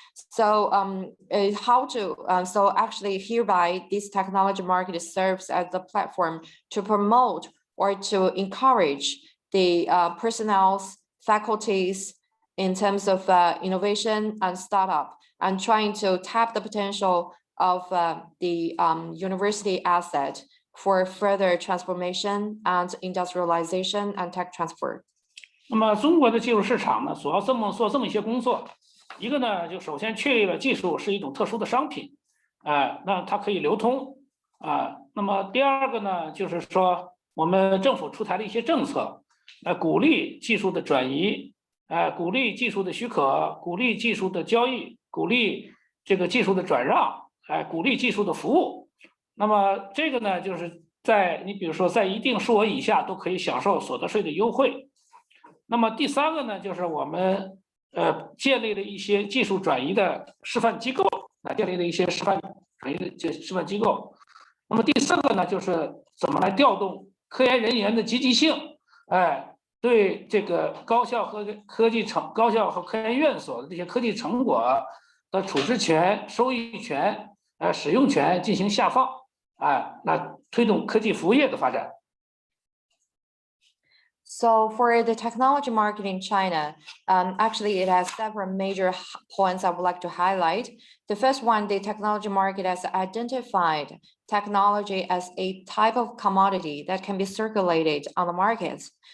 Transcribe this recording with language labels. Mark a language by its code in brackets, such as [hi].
[en] So so actually hereby this technology market serves as the platform to promote or to encourage the personnel, faculties in terms of innovation and startup, and trying to tap the potential of the university asset for further transformation and industrialization and tech transfer. [zh] 那么中国的技术市场呢，主要做这么一些工作。一个呢，就首先确立了技术是一种特殊的商品，那它可以流通，那么第二个呢，就是说我们政府出台了一些政策，鼓励技术的转移，鼓励技术的许可，鼓励技术的交易，鼓励这个技术的转让，鼓励技术的服务。那么这个呢，就是你比如说在一定数额以下都可以享受所得税的优惠。那么第3个呢，就是我们建立了一些技术转移的示范机构，建立了一些示范转移的示范机构。那么第4个呢，就是怎么来调动科研人员的积极性，对这个高校和科研院所的这些科技成果的处置权、收益权、使用权进行下放，来推动科技服务业的发展。 [en] So for the technology market in China, actually it has several major points I would like to highlight. The first one, the technology market has identified technology as a type of commodity that can be circulated on the markets.